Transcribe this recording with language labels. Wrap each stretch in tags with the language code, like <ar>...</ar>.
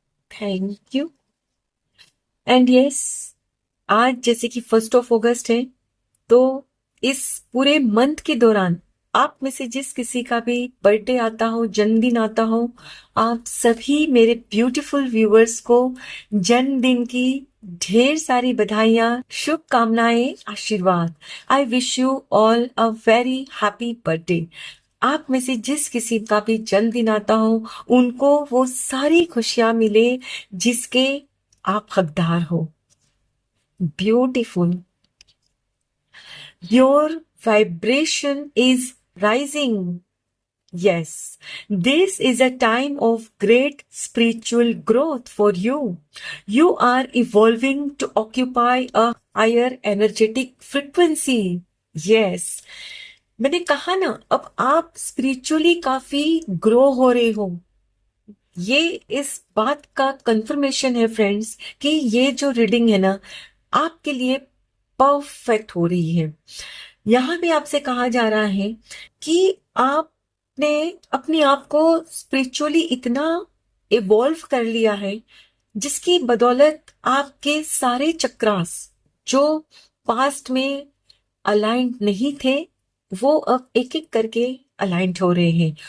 <en>Thank you.</en> <hi>And yes, आज जैसे कि 1 अगस्त है, तो इस पूरे मंथ के दौरान आप में से जिस किसी का भी बर्थडे आता हो, जन्मदिन आता हो, आप सभी मेरे ब्यूटीफुल व्यूअर्स को जन्मदिन की ढेर सारी बधाइयां, शुभकामनाएं, आशीर्वाद।</hi> <en>I wish you all a very happy birthday.</en> <hi>आप में से जिस किसी का भी जन्मदिन आता हो, उनको वो सारी खुशियां मिले जिसके आप हकदार हो।</hi> <en>Beautiful. Your vibration is rising. Yes, this is a time of great spiritual growth for you. You are evolving to occupy a higher energetic frequency.</en> <hi>Yes, मैंने कहा ना, अब आप स्पिरिचुअली काफी ग्रो हो रहे हो। ये इस बात का कंफर्मेशन है फ्रेंड्स कि ये जो रीडिंग है ना, आपके लिए परफेक्ट हो रही है। यहां भी आपसे कहा जा रहा है कि आपने अपने आप को स्पिरिचुअली इतना इवॉल्व कर लिया है, जिसकी बदौलत आपके सारे चक्रास जो पास्ट में अलाइंड नहीं थे, वो अब एक एक करके अलाइंड हो रहे हैं।</hi>